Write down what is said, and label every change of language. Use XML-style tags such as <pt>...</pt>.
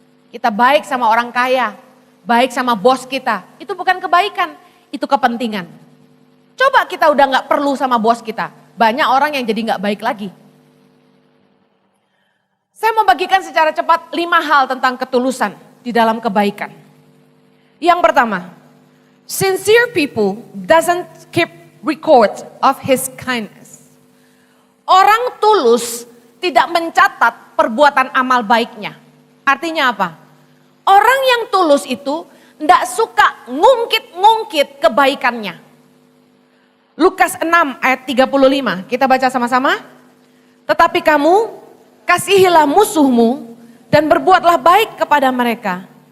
<id>Kita baik sama orang kaya, baik sama bos kita, itu bukan kebaikan, itu kepentingan. Coba kita udah gak perlu sama bos kita, banyak orang yang jadi gak baik lagi. Saya mau bagikan secara cepat 5 hal tentang ketulusan di dalam kebaikan.</id> <en>Yang pertama, sincere people doesn't keep record of his kindness.</en> <id>Orang tulus tidak mencatat perbuatan amal baiknya. Artinya apa? Orang yang tulus itu tidak suka ngungkit-ngungkit kebaikannya. Lukas 6 ayat 35, kita baca sama-sama. Tetapi kamu kasihilah musuhmu dan berbuatlah baik kepada mereka.</id>